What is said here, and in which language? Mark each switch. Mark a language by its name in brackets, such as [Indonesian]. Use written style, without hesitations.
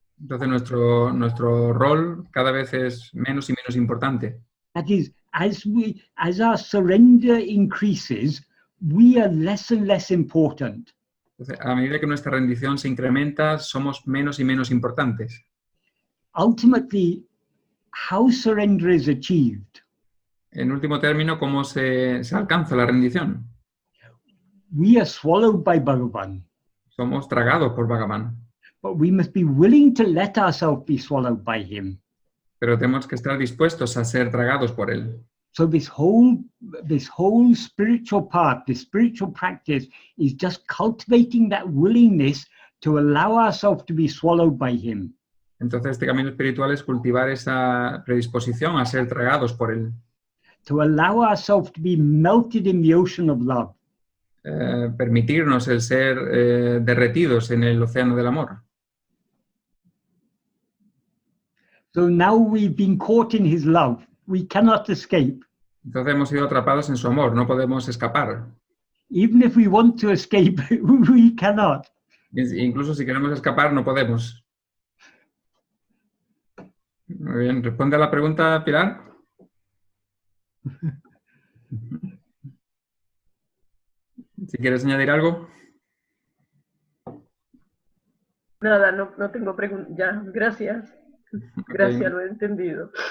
[Spanish] Entonces nuestro rol cada vez es menos y menos importante. [English] That is, as our surrender increases, we are less and less important. [Spanish] Entonces, a medida que nuestra rendición se incrementa, somos menos y menos importantes. [English] Ultimately, how surrender is achieved. [Spanish] En último término, ¿cómo se alcanza la rendición? [English] We are swallowed by Bhagavan. [Spanish] Somos tragados por Bhagavan. [English] But we must be willing to let ourselves be swallowed by him. [Spanish] Pero tenemos que estar dispuestos a ser tragados por él. [English] So this whole spiritual path, this spiritual practice is just cultivating that willingness to allow ourselves to be swallowed by him. [Spanish] Entonces este camino espiritual es cultivar esa predisposición a ser tragados por él. [English] To allow ourselves to be melted in the ocean of love. [Spanish] Permitirnos el ser derretidos en el océano del amor. [English] So now we've been caught in his love. We cannot escape. [Spanish] Entonces hemos sido atrapados en su amor, no podemos escapar. [English] Even if we want to escape, we cannot. [Spanish] Incluso si queremos escapar, no podemos. Muy bien, ¿responde a la pregunta, Pilar? Si quieres añadir algo. Nada, no tengo preguntas. Ya, gracias. Gracias, lo he entendido.